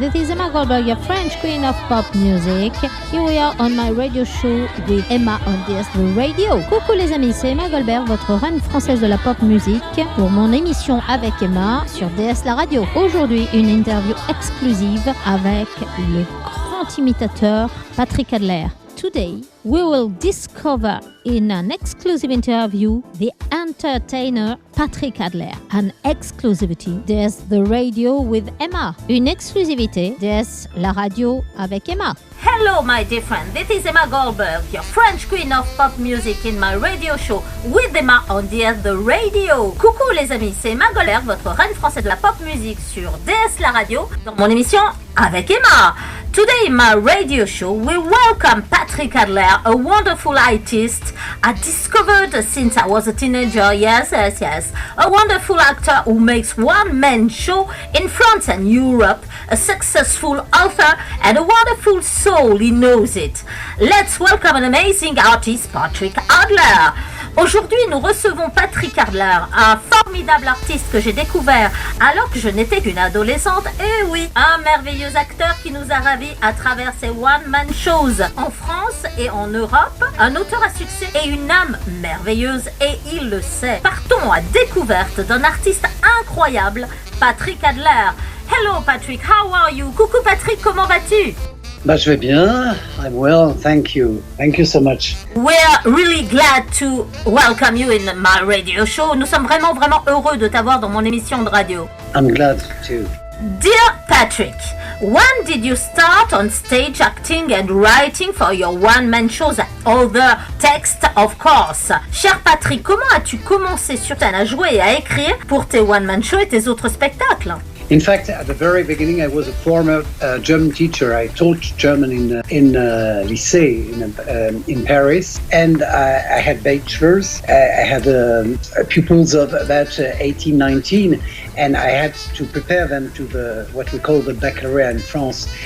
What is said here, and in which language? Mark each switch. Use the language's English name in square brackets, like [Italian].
[English] This is Emma Goldberg, your French queen of pop music. Here we are on my radio show with Emma on DS The Radio. [French] Coucou les amis, c'est Emma Goldberg, votre reine française de la pop music, pour mon émission avec Emma sur DS La Radio. Aujourd'hui, une interview exclusive avec le grand imitateur Patrick Adler. [English] Today, we will discover in an exclusive interview the entertainer Patrick Adler. An exclusivity, there's the radio with Emma. [French] Une exclusivité, there's la radio avec Emma. [English] Hello, my dear friend. This is Emma Goldberg, your French queen of pop music in my radio show with Emma on DS The Radio. [French] Coucou les amis, c'est Emma Goldberg, votre reine française de la pop music sur DS La Radio, dans mon émission avec Emma. [English] Today in my radio show, we welcome Patrick Adler, a wonderful artist I discovered since I was a teenager. Yes. A wonderful actor who makes one-man show in France and Europe, a successful author, and a wonderful soul, he knows it. Let's welcome an amazing artist, Patrick Adler. [French] Aujourd'hui, nous recevons Patrick Adler, un formidable artiste que j'ai découvert alors que je n'étais qu'une adolescente. Et oui, un merveilleux acteur qui nous a ravis à travers ses one-man shows en France et en Europe. Un auteur à succès et une âme merveilleuse et il le sait. Partons à découverte d'un artiste incroyable, Patrick Adler. [English] Hello Patrick, how are you? [French] Coucou Patrick, comment vas-tu? Je vais bien. [English] I'm well, thank you. Thank you so much. We're really glad to welcome you in my radio show. [French] Nous sommes vraiment heureux de t'avoir dans mon émission de radio. [English] I'm glad too. Dear Patrick, when did you start on stage acting and writing for your one-man shows and other text, of course? [French] Cher Patrick, comment as-tu commencé sur scène à jouer et à écrire pour tes one-man shows et tes autres spectacles? [English] In fact, at the very beginning, I was a former German teacher. I taught German in lycée in Paris, and I had bachelors. I had pupils of about 18, 19, and I had to prepare them to what we call the baccalaureate in France.